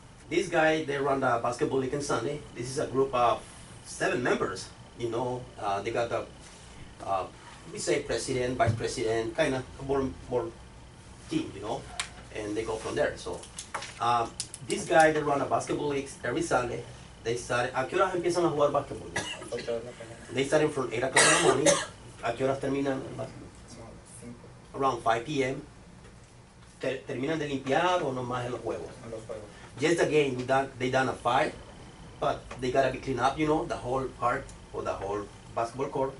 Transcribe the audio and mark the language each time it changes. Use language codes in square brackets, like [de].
[en] This guy, they run the basketball league on Sunday. This is a group of 7 members, you know. They got the, we say president, vice president, kind of more team, you know, and they go from there. So, this guy, they run a basketball league every Sunday. They start, [es] ¿a qué horas empiezan a jugar basketball? [en] They starting from 8 o'clock in the morning. [es] ¿A qué horas terminan el basketball? [en] Around 5 p.m. [es] ¿Terminan de limpiar o nomás en los juegos? [en] Just the game, they done a 5, but they gotta be cleaned up, you know, the whole park or the whole basketball court.